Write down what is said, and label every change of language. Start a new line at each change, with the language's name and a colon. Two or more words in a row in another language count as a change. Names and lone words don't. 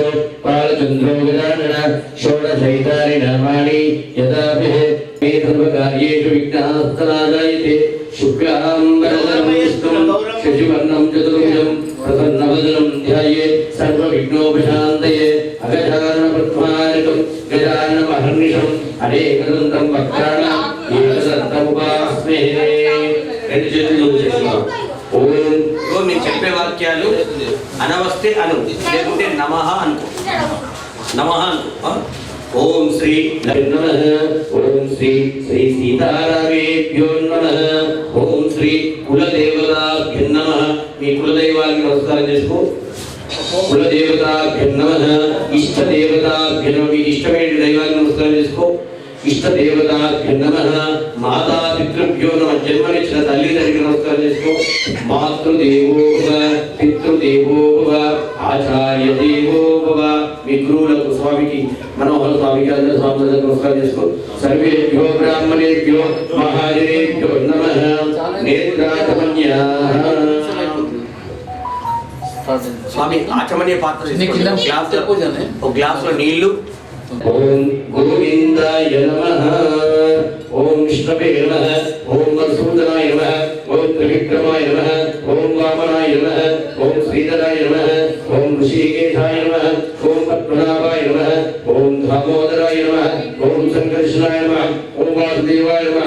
Sanskrit: बालचन्द्रो गजानन षोडशैतानि नामानि यदाभिः सर्वकार्येषु विघ्नास्तनाजायते शुक्लाम्बरधरं विष्णुं शशिवर्णं चतुर्भुजं प्रसन्नवदनं ध्यायेत् सर्वविघ्नोपशान्तये अगजाननपद्मार्कं गजाननमहर्निशम् अनेकदन्तं वक्त्राणाम् एकदन्तमुपास्महे
Telugu: ఓం నేను చెప్పే వాక్యాలు అనవస్తే అను లేకుంటే నమః అనుకో నమః అనుకో
Sanskrit: ఓం శ్రీ నమః ఓం శ్రీ శ్రీ సీతారామేభ్యో నమః ఓం శ్రీ కులదేవతాభ్యో నమః మీ
Telugu: కులదైవానికి నమస్కారం చేసుకో
Sanskrit: కులదేవతాభ్యో నమః ఇష్టదేవతాభ్యో నమః
Telugu: మీ ఇష్టమైన దైవానికి నమస్కారం చేసుకో
Sanskrit: इष्टदेवताभ्यो नमः माता पितृभ्यो नमः
Telugu: जन्मनिచ్చిన తల్లిదండ్రులకు నమస్కారం చేసుకో
Sanskrit: మాతృదేవో భవ పితృదేవో భవ ఆచార్య దేవో భవ
Telugu: మీ గురువులకు స్వామికి మనోహర స్వామికి అందరూ స్వాములకు నమస్కారం చేసుకో
Sanskrit: సర్వేభ్యో బ్రాహ్మణేభ్యో మహాజనేభ్యో నమః నేత్రాచమన్యాః
Telugu: స్వామి ఆచమన్య పాత్ర ఒక గ్లాసులో నీళ్లు
Sanskrit: ओम गोविंदाय नमः ओम विष्णवे नमः ओम मधुसूदनाय नमः ओम त्रिविक्रमाय नमः ओम वामनाय नमः ओम श्रीधराय नमः ओम ऋषिकेशाय नमः ओम पद्मनाभाय नमः ओम दामोदराय नमः ओम संकर्षणाय नमः ओम वासुदेवाय नमः